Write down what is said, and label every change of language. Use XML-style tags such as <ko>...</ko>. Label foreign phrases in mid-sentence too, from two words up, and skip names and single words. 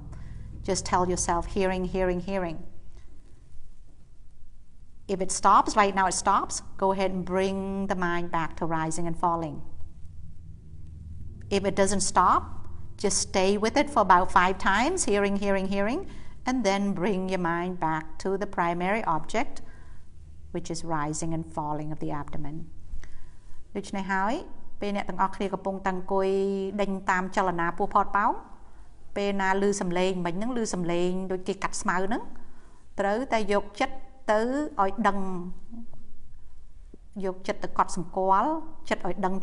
<en>Just tell yourself, hearing, hearing, hearing. If it stops, right now it stops, go ahead and bring the mind back to rising and falling. If it doesn't stop, just stay with it for about 5 times, hearing, hearing, hearing, and then bring your mind back to the primary object, which is rising and falling of the abdomen.</en> <km>ដូច្នេះហើយពេលអ្នកទាំងអស់គ្នាកំពុងតែអង្គុយដេញតាមចលនាពោះផតប៉ោងពេលណាឮសំឡេងមិញហ្នឹងឮសំឡេងដូចគេកាត់ស្មៅហ្នឹងត្រូវតែយកចិត្តទៅឲ្យដឹងយកចិត្តទៅកត់សម្គាល់ចិត្តឲ្យដឹង</km>